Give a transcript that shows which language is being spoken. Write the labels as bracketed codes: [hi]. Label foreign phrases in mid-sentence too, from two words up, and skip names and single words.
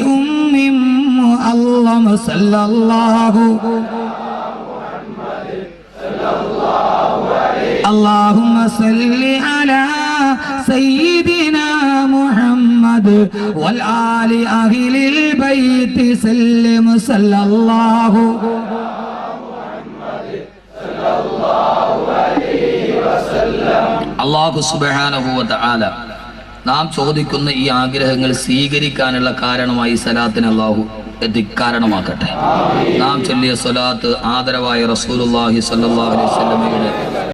[ar] اللهم صلى الله اللهم صل على سيدنا محمد والآل أهل البيت سلم صلى الله الله سبحانه وتعالى [ml] നാം ചോദിക്കുന്ന ഈ ആഗ്രഹങ്ങൾ സ്വീകരിക്കാനുള്ള കാരണമായി സലാത്തിന് അല്ലാഹു കാരണമാക്കട്ടെ. നാം ചൊല്ലിയ സ്വലാത്ത് ആദരവായ [ar] رسول الله صلى الله عليه وسلم